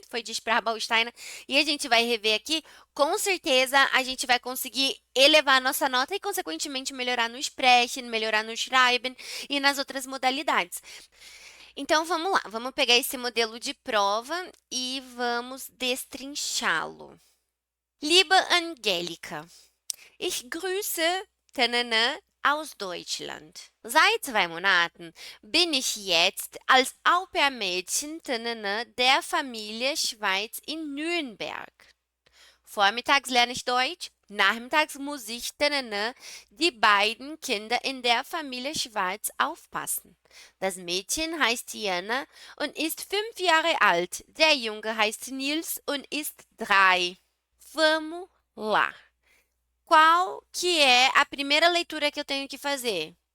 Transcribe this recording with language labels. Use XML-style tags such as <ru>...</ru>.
<pt>Foi de Sprachbaustein, e a gente vai rever aqui, com certeza a gente vai conseguir elevar a nossa nota e, consequentemente, melhorar no Sprechen, melhorar no Schreiben e nas outras modalidades. Então vamos lá, vamos pegar esse modelo de prova e vamos destrinchá-lo.</pt> <de>Liebe Angelika, ich grüße Tanana aus Deutschland. Seit 2 Monaten bin ich jetzt als Au-pair-Mädchen Tanana der Familie Schweiz in Nürnberg. Vormittags lerne ich Deutsch, nachmittags muss ich die beiden Kinder in der Familie Schwarz aufpassen. Das Mädchen heißt Diana und ist 5 Jahre alt. Der Junge heißt Nils und ist 3.</de> <pt>Vamos lá. Qual que é a primeira leitura que eu tenho que fazer?</pt>